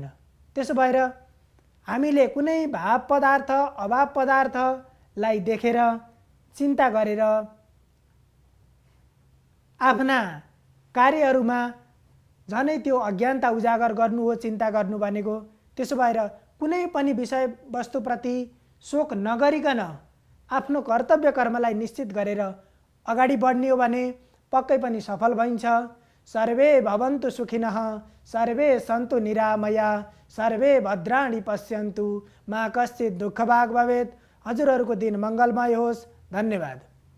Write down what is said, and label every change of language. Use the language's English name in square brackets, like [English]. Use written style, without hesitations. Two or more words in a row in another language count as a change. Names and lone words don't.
[Nepali] त्यसो भएर हामीले कुनै भाव पदार्थ अभाव पदार्थलाई देखेर चिन्ता गरेर आफ्ना कार्यहरूमा झनै त्यो अज्ञानता उजागर गर्नु हो चिन्ता गर्नु भनेको। त्यसो भएर कुनै पनि विषय वस्तुप्रति शोक नगरिकन आफ्नो कर्तव्य कर्मलाई निश्चित गरेर अगाडि बढ्ने हो भने पक्कै पनि सफल भइन्छ। [Sanskrit] सर्वे भवन्तु सुखिनः, सर्वे सन्तु निरामया, सर्वे भद्राणि पश्यन्तु, मा कश्चित् दुःखभाग् भवेत्। [Nepali] हजुरहरूको दिन मङ्गलमय होस्। धन्यवाद।